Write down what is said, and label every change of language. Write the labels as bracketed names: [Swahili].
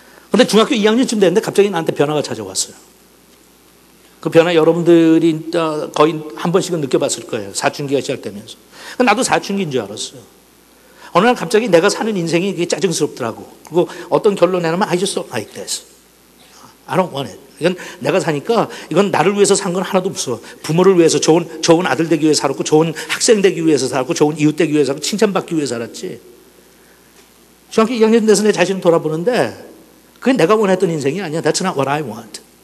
[Korean] 근데 중학교 2학년쯤 됐는데 갑자기 나한테 변화가 찾아왔어요. 그 변화 여러분들이 거의 한 번씩은 느껴봤을 거예요. 사춘기가 시작되면서. 나도 사춘기인 줄 알았어요. 어느 날 갑자기 내가 사는 인생이 그게 짜증스럽더라고. 그리고 어떤 결론에 하면 [English] I just don't like this. I don't want it. [Korean] 이건 내가 사니까 이건 나를 위해서 산 건 하나도 없어. 부모를 위해서 좋은 아들 되기 위해서 살았고 좋은 학생 되기 위해서 살았고 좋은 이웃 되기 위해서 살았고 칭찬받기 위해서 살았지. 중학교 2학년 돼서 내 자신을 돌아보는데 그게 내가 원했던 인생이 아니야. [English] That's not what I want.